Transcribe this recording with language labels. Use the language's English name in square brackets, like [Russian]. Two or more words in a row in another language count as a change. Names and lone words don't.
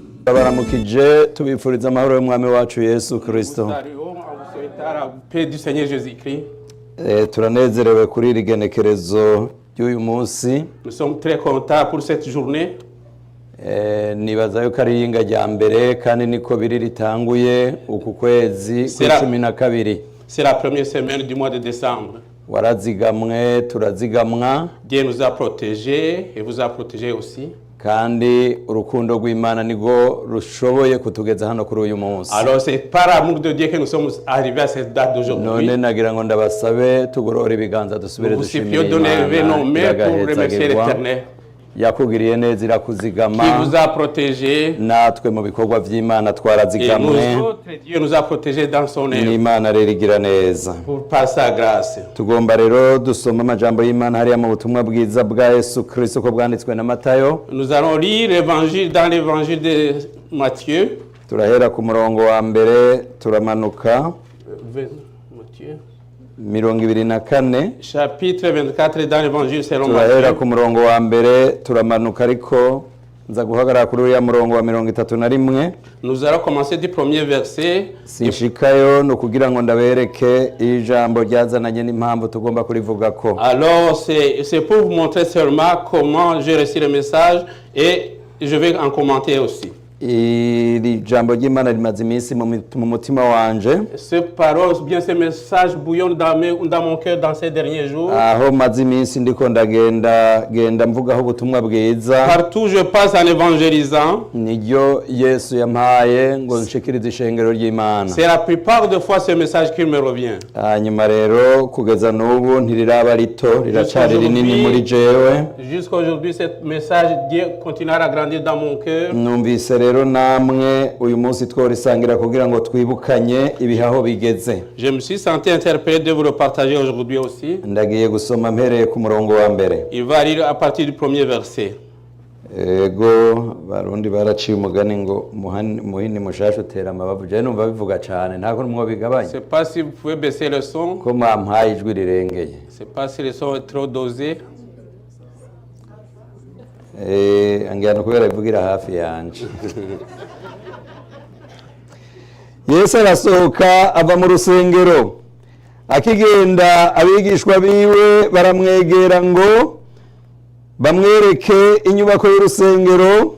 [Rundi] Turabaramukije tubifuriza amahoro y'umwami wacu Yesu Kristo. [French] Paix du Seigneur Jésus-Christ. [Rundi] Turanezerewe kuri iri genekerezo ry'uyu munsi. [French] Nous sommes très contents pour cette journée. [Rundi] Nibaza yuko ari yinga rya mbere kandi niko biri ritanguye uku kwezi kwa 12. [French] C'est la première semaine du mois de décembre. [Rundi] Warazigamwe turazigamwa. [French] Dieu nous a protégés et vous a protégés aussi. [Rundi] Kandi urukundo rw'Imana nigo rushoboye kutugeza hano kuri uyu munsi. [French] Alors c'est par amour de Dieu que nous sommes arrivés à cette date d'aujourd'hui. [Rundi] None nagira ngo ndabasabe tugorora ibiganza dusubire dushimira [French] Imana pour remercier l'Éternel. [Rundi] Yakugiriye neza irakuzigama. [French] Qui vous a protégé. [Rundi] Natwe mu bikorwa vy'Imana twarazigamwe. [French] Dieu nous a protégés dans son œuvre. [Rundi] N'Imana rero igira neza. [French] Par sa grâce. [Rundi] Tugomba rero dusoma amajambo y'Imana hariya mu butumwa bwiza bwa Yesu Kristo ko bwanditswe na Matayo. [French] Nous allons lire l'évangile dans l'évangile de Matthieu. [Rundi] Turahera ku murongo wa mbere turamanuka. Matthieu. 24. [French] Chapitre 24 dans l'évangile selon Matthieu. [Rundi] Turahera ku Matthieu. murongo wa mbere turamanuka ariko nza guhagarara kuri uriya murongo wa 31. [French] Nous allons commencer du premier verset. [Rundi] Sinshikayo no kugira ngo ndabereke ijambo ryazananye n'impamvu tugomba kurivugako. [French] Alors c'est pour vous montrer seulement comment j'ai reçu le message et je vais en commenter aussi. [Rundi] Iri jambo ry'Imana rimaze iminsi mu mutima wanje. [French] Ce parole, bien ce message bouillonne dans mon cœur dans ces derniers jours. [Rundi] Aho maze iminsi ndiko ndagenda mvugaho ubutumwa bwiza. [French] Partout je passe en évangélisant. [Rundi] Niryo Yesu yampaye ngo nshikirize ishengero ry'Imana. [French] C'est la plupart des fois ce message qui me revient. [Rundi] Hanyuma rero kugeza n'ubu ntiriraba rito riracari rinini muri jewe. [French] Jusqu'aujourd'hui ce message Dieu continuera à grandir dans mon cœur. [Rundi] Numvise rero namwe uyu munsi tworisangira kugira ngo twibukanye ibihaho bigeze. [French] Je me suis senti interpellé de vous le partager aujourd'hui aussi. [Rundi] Ndagiye gusoma mpereye ku murongo wa mbere. [French] Il va lire à partir du premier verset. [Rundi] Ego barundi baraciye umugani ngo muhini mushasha utera amabavu. Je numva bivuga cyane ntako numwe bigabanye. [French] C'est pas si vous pouvez baisser le son. [Rundi] Ko mwampaye ijwi rirengeye. [French] C'est pas si le son est trop dosé. [Rundi] Angana kubera bivugira hafi yanje. Yesu arasohoka ava mu rusengero. Akigenda abigishwa biwe baramwegera ngo bamwereke inyubako y'urusengero.